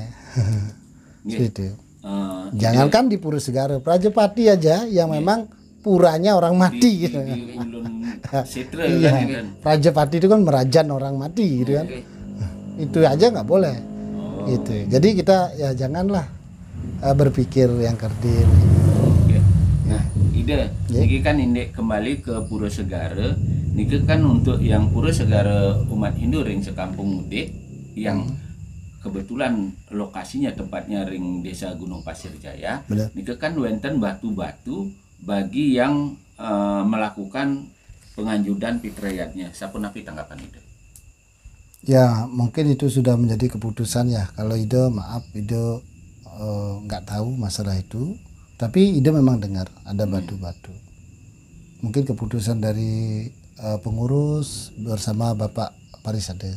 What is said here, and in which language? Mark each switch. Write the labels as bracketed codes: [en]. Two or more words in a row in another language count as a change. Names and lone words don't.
[id] Gitu. Jangankan di Pura Segara, Prajapati aja yang memang puranya orang mati gitu. Iya. Prajapati itu kan merajan orang mati gitu kan. Itu aja nggak boleh. Gitu. Jadi kita ya janganlah berpikir yang kerdil. Nah, ide niki kan indek kembali ke Pura Segara. Niki kan untuk yang Pura Segara umat Hindu ring sekampung mudik yang kebetulan lokasinya tempatnya ring Desa Gunung Pasir Jaya. Niki kan wenten batu-batu bagi yang melakukan penganjudan Pitrayatnya. [ban] Sapunapi tanggapan itu? [id] Ya mungkin itu sudah menjadi keputusan ya. Kalau Ide maaf Ide nggak tahu masalah itu. Tapi Ide memang dengar ada batu-batu. Mungkin keputusan dari pengurus bersama Bapak Parisade.